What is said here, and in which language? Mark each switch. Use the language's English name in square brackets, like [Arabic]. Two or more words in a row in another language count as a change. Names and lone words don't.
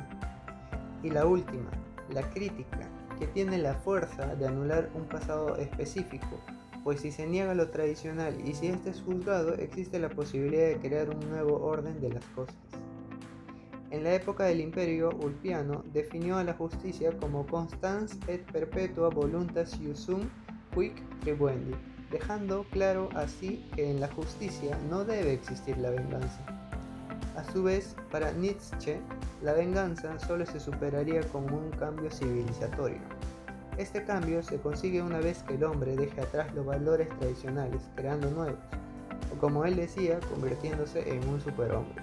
[Spanish] Y la última, la crítica, que tiene la fuerza de anular un pasado específico, pues si se niega lo tradicional y si este es juzgado, existe la posibilidad de crear un nuevo orden de las cosas. En la época del Imperio Ulpiano definió a la justicia como [Latin] constans et perpetua voluntas iusum quic tribuendi, [Spanish] dejando claro así que en la justicia no debe existir la venganza. A su vez, para Nietzsche, la venganza solo se superaría con un cambio civilizatorio. Este cambio se consigue una vez que el hombre deje atrás los valores tradicionales, creando nuevos, o como él decía, convirtiéndose en un superhombre.